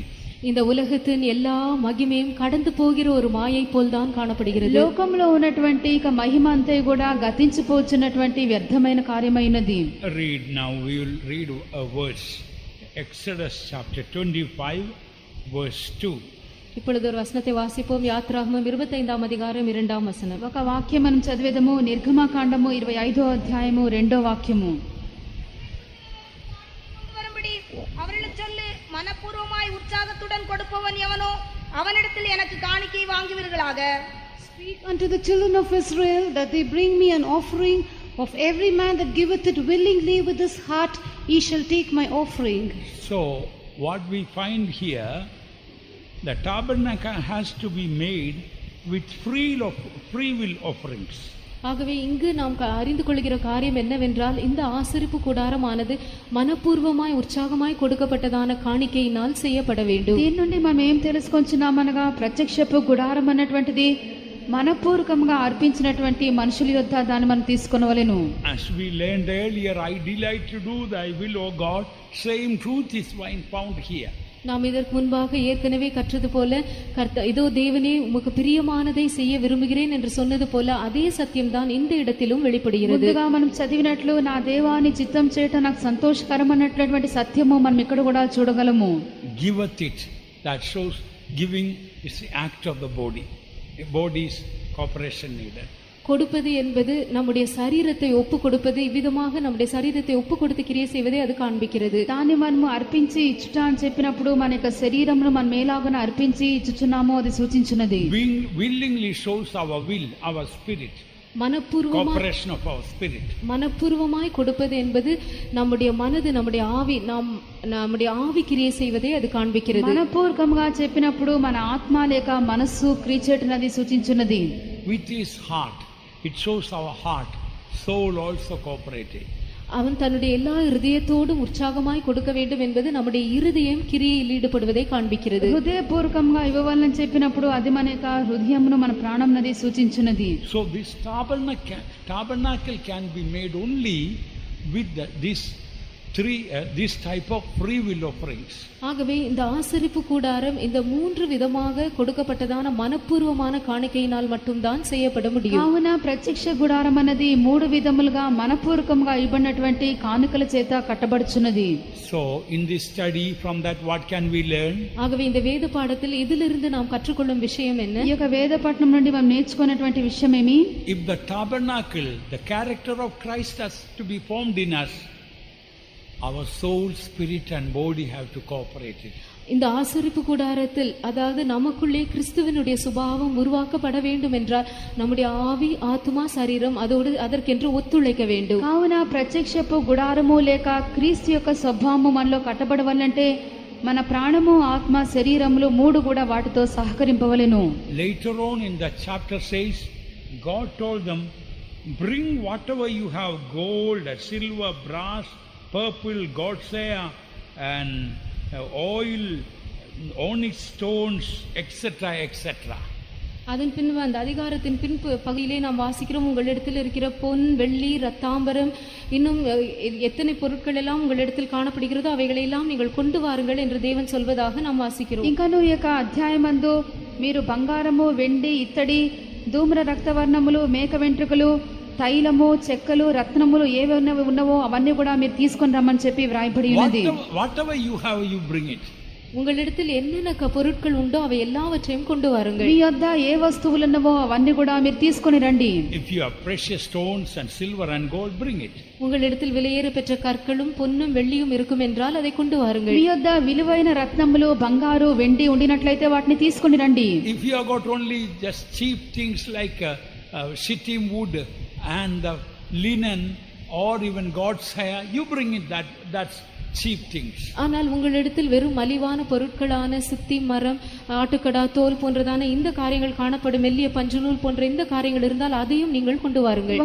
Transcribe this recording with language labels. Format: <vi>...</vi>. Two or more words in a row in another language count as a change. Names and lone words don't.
<ta>இந்த உலகத்தின் எல்லா மகிமையும் கடந்து போகிற ஒரு மாயை போல்தான் காணப்படுகிறது.</ta> <te>లోకంలో ఉన్నటువంటి ఇక మహిమ అంతా కూడా గతించిపోచున్నటువంటి వ్యర్థమైన కార్యమైనది.</te> <en>Read now, we will read a verse. Exodus chapter 25 verse 2.</en> <ta>இப்பொழுது ஒரு வசனத்தை வாசிப்போம். யாத்ராகமம் 25ஆம் அதிகாரம் 2ஆம் வசனம்.</ta> <te>ఒక వాక్యం మనం చదివేదము. నిర్గమకాండము 25వ అధ్యాయము 2వ వాక్యము.</te> <ta>அவர்களுக்கு சொல்லு, மனப்பூர்வமாய் உற்சாகத்துடன் கொடுப்பவன் எவனோ அவனிடத்தில் எனக்கு காணிக்கை வாங்குவீர்களாக.</ta> <en>Speak unto the children of Israel that they bring me an offering of every man that giveth it willingly with his heart, he shall take my offering. So what we find here, the tabernacle has to be made with free will offerings.</en> <ta>ஆகவே இங்கு நாம் அறிந்து கொள்கிற காரியம் என்னவென்றால், இந்த ஆசரிப்பு கூடாரமானது மனப்பூர்வமாய் உற்சாகமாய் கொடுக்கப்பட்டதான காணிக்கையினால் செய்யப்பட வேண்டும்.</ta> <te>దీని నుండి మనం ఏం తెలుసుకొంచున్నామనగా, ప్రత్యక్షపు గుడారం అన్నటువంటిది మనపూర్వకంగా అర్పించినటువంటి మనుషుల యొద్ద దాన్ని మనం తీసుకొనవలెను.</te> <en>As we learned earlier, I delight to do thy will, O God. Same truth is found here.</en> <ta>நாம் இதற்கு முன்பாக ஏற்கனவே கற்றது போல, இதோ தேவனே உமக்கு பிரியமானதை செய்ய விரும்புகிறேன் என்று சொன்னது போல அதே சத்தியம்தான் இந்த இடத்திலும் வெளிப்படுகிறது.</ta> <te>ముందుగా మనం చదివినట్లు, నా దేవాని చిత్తం చేయటం నాకు సంతోషకరం అన్నటువంటి సత్యము మనం ఇక్కడ కూడా చూడగలము.</te> <en>Giveth it, that shows giving is the act of the body. The body's cooperation needed.</en> <ta>கொடுப்பது என்பது நம்முடைய சரீரத்தை ஒப்பு கொடுப்பது. இவ்விதமாக நம்முடைய சரீரத்தை ஒப்பு கொடுத்து கிரியை செய்வதை அது காண்பிக்கிறது.</ta> <te>దాన్ని మనము అర్పించి ఇచ్చుట అని చెప్పినప్పుడు మన యొక్క శరీరమును మనం మేలాగున అర్పించి ఇచ్చుచున్నాము, అది సూచించున్నది.</te> <en>Being willingly shows our will, our spirit. Cooperation of our spirit.</en> <ta>மனப்பூர்வமாய் கொடுப்பது என்பது நம்முடைய மனது, நம்முடைய ஆவி, நம்முடைய ஆவி கிரியை செய்வதை அது காண்பிக்கிறது.</ta> <te>మనపూర్వకంగా చెప్పినప్పుడు మన ఆత్మ లేక మనస్సు క్రియచేటునది సూచించున్నది.</te> <en>With his heart, it shows our heart, soul also cooperating.</en> <ta>அவன் தன்னுடைய எல்லா இருதயத்தோடும் உற்சாகமாய் கொடுக்க வேண்டும் என்பது நம்முடைய இருதயம் கிரியையில் ஈடுபடுவதை காண்பிக்கிறது.</ta> <te>హృదయపూర్వకంగా ఇవ్వవాలని చెప్పినప్పుడు అది మన యొక్క హృదయమును, మన ప్రాణమునది సూచించున్నది.</te> <en>So this tabernacle can be made only with this this type of free will offerings.</en> <ta>ஆகவே இந்த ஆசரிப்பு கூடாரம் இந்த 3 விதமாக கொடுக்கப்பட்டதான மனப்பூர்வமான காணிக்கையினால் மட்டும்தான் செய்யப்பட முடியும்.</ta> <te>కావున ప్రత్యక్ష గుడారం అనేది 3 విధములుగా మనపూర్వకంగా ఇవ్వబడినటువంటి కానుకల చేత కట్టబడుచున్నది.</te> <en>So in this study, from that what can we learn?</en> <ta>ஆகவே இந்த வேத பாடத்தில் இதிலிருந்து நாம் கற்றுக்கொள்ளும் விஷயம் என்ன?</ta> <te>ఈ యొక్క వేద పఠనం నుండి మనం నేర్చుకున్నటువంటి విషయం ఏమి?</te> <en>If the tabernacle, the character of Christ has to be formed in us, our soul, spirit and body have to cooperate it.</en> <ta>இந்த ஆசரிப்பு கூடாரத்தில் அதாவது நமக்குள்ளே கிறிஸ்துவினுடைய சுபாவம் உருவாக்கப்பட வேண்டும் என்றால் நம்முடைய ஆவி, ஆத்மா, சரீரம் அதோடு அதற்கென்று ஒத்துழைக்க வேண்டும்.</ta> <te>కావున ప్రత్యక్షపు గుడారము లేక క్రీస్తు యొక్క స్వభావము మనలో కట్టబడవాలంటే మన ప్రాణము, ఆత్మ, శరీరములు 3 కూడా వాటితో సహకరింపవలెను.</te> <en>Later on in the chapter says, God told them, bring whatever you have, gold, silver, brass, purple, godsaya and oil, onyx stones, etc., etc.</en> <ta>அதன் பின் அந்த அதிகாரத்தின் பின் பகுதியிலே நாம் வாசிக்கிறோம், உங்களிடத்தில் இருக்கிற பொன், வெள்ளி, ரத்தாம்பரம், இன்னும் எத்தனை பொருட்கள் எல்லாம் உங்களிடத்தில் காணப்படுகிறதோ அவைகளெல்லாம் நீங்கள் கொண்டு வாருங்கள் என்று தேவன் சொல்வதாக நாம் வாசிக்கிறோம்.</ta> <te>ఇంకను ఈ యొక్క అధ్యాయమందు మీరు బంగారము, వెండి, ఇత్తడి, ధూమ్ర రక్తవర్ణములు, మేక వెంట్రుకలు, తైలము, చెక్కలు, రత్నములు ఏవి ఉన్నవో అవన్నీ కూడా మీరు తీసుకొని రమ్మని చెప్పి వ్రాయబడి ఉన్నది.</te> <en>Whatever you have, you bring it.</en> <ta>உங்களிடத்தில் என்னென்ன பொருட்கள் உண்டோ அவை எல்லாவற்றையும் கொண்டு வாருங்கள்.</ta> <te>మీ యొద్ద ఏ వస్తువులు ఉన్నవో అవన్నీ కూడా మీరు తీసుకొని రండి.</te> <en>If you have precious stones and silver and gold, bring it.</en> <ta>உங்களிடத்தில் விலையேற பெற்ற கற்களும் பொன்னும் வெள்ளியும் இருக்கும் என்றால் அதை கொண்டு வாருங்கள்.</ta> <te>మీ యొద్ద విలువైన రత్నములు, బంగారు, వెండి ఉండినట్లయితే వాటిని తీసుకొని రండి.</te> <en>If you have got only just cheap things like shittim wood and the linen or even God's hair, you bring it. That's cheap things.</en> <ta>ஆனால் உங்களிடத்தில் வெறும் மலிவான பொருட்களான சித்தி மரம், ஆட்டுக்கடா தோல் போன்றதான இந்த காரியங்கள் காணப்படும், மெல்லிய பஞ்சுநூல் போன்ற இந்த காரியங்கள் இருந்தால் அதையும் நீங்கள் கொண்டு வாருங்கள்.</ta>